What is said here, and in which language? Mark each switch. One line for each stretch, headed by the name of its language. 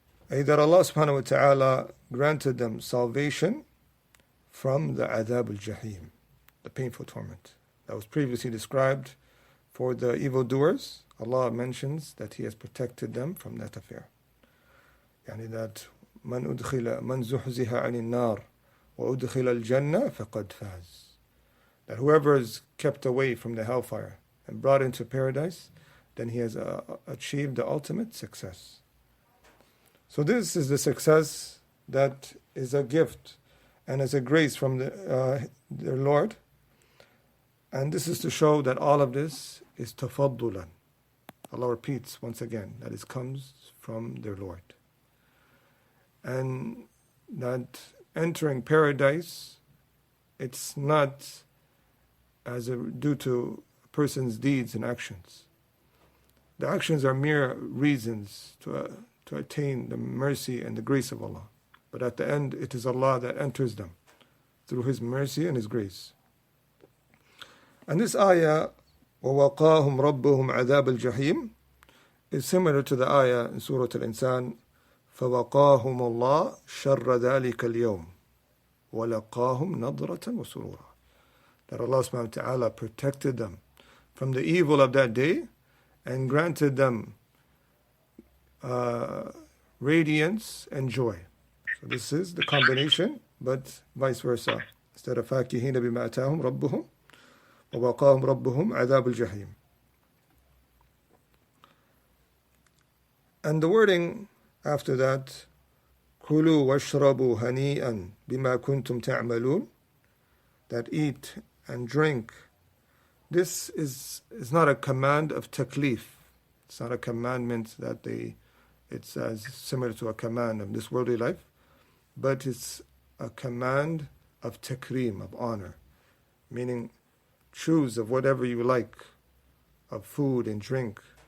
English: Either Allah subhanahu wa ta'ala granted them salvation from the adhab al-jahim, the painful torment that was previously described for the evildoers. Allah mentions that He has protected them from that affair. Yani that
Arabic: من زحزح عن النار وأدخل الجنة فقد فاز.
English: That whoever is kept away from the hellfire and brought into paradise, then he has achieved the ultimate success. So this is the success that is a gift and as a grace from their Lord. And this is to show that all of this is tafaddulan. Allah repeats once again that it comes from their Lord. And that entering paradise, it's not due to a person's deeds and actions. The actions are mere reasons to attain the mercy and the grace of Allah. But at the end, it is Allah that enters them through His mercy and His grace. And this ayah,
Arabic: وَوَقَاهُمْ رَبُّهُمْ عَذَابَ الْجَحِيمِ,
English: is similar to the ayah in Surah Al-Insan,
Arabic: فَوَقَاهُمُ اللَّهُ شَرَّ ذَلِكَ الْيَوْمِ وَلَقَاهُمْ نَضْرَةً وَسُرُورًا.
English: That Allah subhanahu wa ta'ala protected them from the evil of that day and granted them radiance and joy. So this is the combination, but vice versa. Instead of
Arabic: فَاكِهِينَ بِمَا أَتَاهُمْ رَبُّهُمْ وَوَقَاهُمْ رَبُّهُمْ عَذَابَ الْجَحِيمِ.
English: And the wording after that,
Arabic: كُلُوا وَاشْرَبُوا هَنِيئًا بِمَا كُنْتُمْ تَعْمَلُونَ,
English: that eat and drink. This is not a command of taklif. It's not a commandment that it's as similar to a command of this worldly life, but it's a command of takreem, of honor, meaning choose of whatever you like, of food and drink.